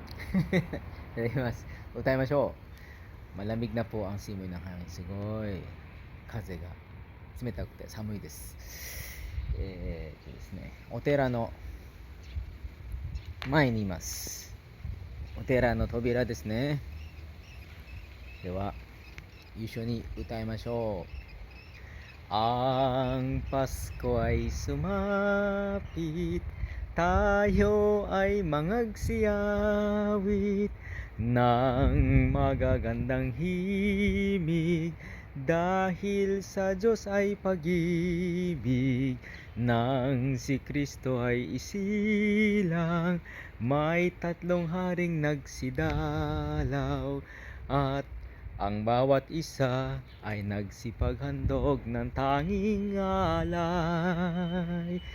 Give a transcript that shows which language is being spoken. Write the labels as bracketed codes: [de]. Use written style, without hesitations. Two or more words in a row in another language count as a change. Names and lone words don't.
[ja] いただきます。歌いましょう。 [tl] malamig na po ang simoy ng hangin. [ja] Sugoy. 風が冷たくて寒いです。ですね、お寺の前にいます。お寺の扉ですね。では、一緒に歌いましょう。Ang [tl] Pasko ay sumapit, tayo ay mangagsiyawit ng magagandang himig, dahil sa Diyos ay pag-ibig, nang si Kristo ay isilang, may tatlong haring nagsidalaw, at ang bawat isa ay nagsipaghandog ng tanging alay.